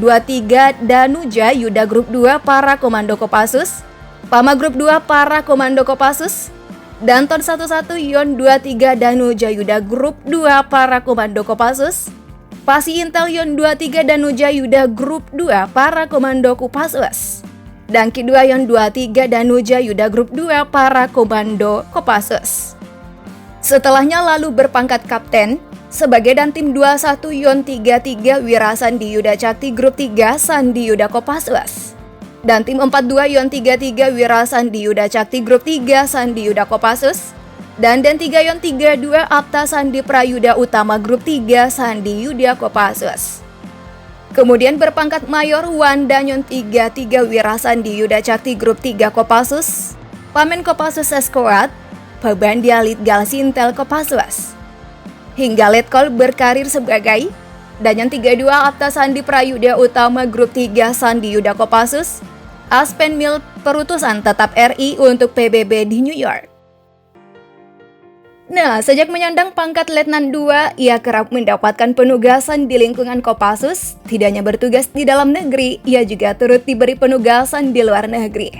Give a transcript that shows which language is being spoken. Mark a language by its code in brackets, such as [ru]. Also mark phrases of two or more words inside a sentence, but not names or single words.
[id] 23 Danuja Yuda Grup 2 Para Komando Kopassus, Pama Grup 2 Para Komando Kopassus, Danton 11 Yon 23 Danuja Yuda Grup 2 Para Komando Kopassus, Pasi Intel Yon 23 Danuja Yuda Grup 2 Para Komando Kopassus, Danki 2 Yon 23 Danuja Yuda Grup 2 Para Komando Kopassus. Setelahnya lalu berpangkat Kapten sebagai Dantim 21 Yon 33 Wira Sandi Yuda Cakti Grup 3 Sandi Yuda Kopassus, Dantim 42 Yon 33 Wira Sandi Yuda Cakti Grup 3 Sandi Yuda Kopassus, dan Den 3 Yon 32 Apta Sandi Prayuda Utama Grup 3 Sandi Yuda Kopassus. Kemudian berpangkat Mayor Wanda Yon 33 Wira Sandi Yuda Cakti Grup 3 Kopassus, Pamen Kopassus Seskoat, Pabandia Litgal Sintel Kopassus. hingga letkol berkarir sebagai Danyan 32 Apta Sandi Prayuda Utama Grup 3 Sandi Yuda Kopassus, Aspen Mil Perutusan Tetap RI untuk PBB di New York. Nah, sejak menyandang pangkat Letnan 2, ia kerap mendapatkan penugasan di lingkungan Kopassus. Tidak hanya bertugas di dalam negeri, ia juga turut diberi penugasan di luar negeri.